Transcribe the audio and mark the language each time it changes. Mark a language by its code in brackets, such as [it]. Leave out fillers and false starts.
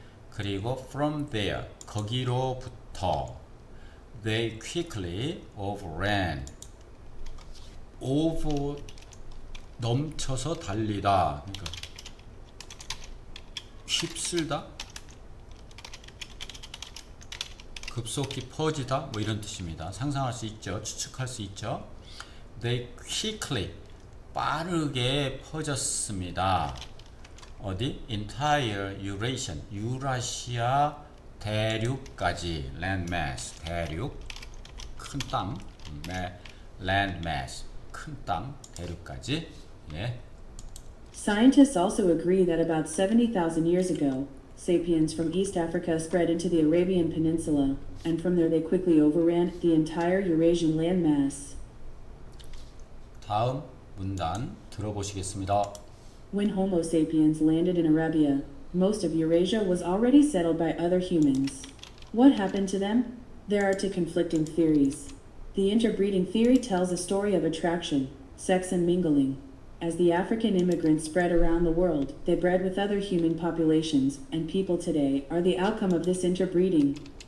[ko] 그리고 [en] from there, [ko] 거기로부터 [en] they quickly overran, over, [ko] 넘쳐서 달리다, 그러니까 휩쓸다, 급속히 퍼지다, 뭐 이런 뜻입니다. 상상할 수 있죠. 추측할 수 있죠. [en] They quickly, [ko] 빠르게 퍼졌습니다. 어디? [en] Entire Eurasian, [ko] 유라시아 대륙까지. landmass, 대륙, 큰 땅. landmass, 큰 땅, 대륙까지. 예. [en] Scientists also agree that about 70,000 years ago, sapiens from East Africa spread into the Arabian Peninsula, and from there they quickly overran the entire Eurasian landmass. [ko] 다음 문단 들어보시겠습니다. [en] When Homo sapiens landed in Arabia, most of Eurasia was already settled by other humans. What happened to them? There are two conflicting theories. The interbreeding theory tells a story of attraction, sex, and mingling. As the African immigrants spread around the world, they bred with other human populations, and people today are the outcome of this interbreeding.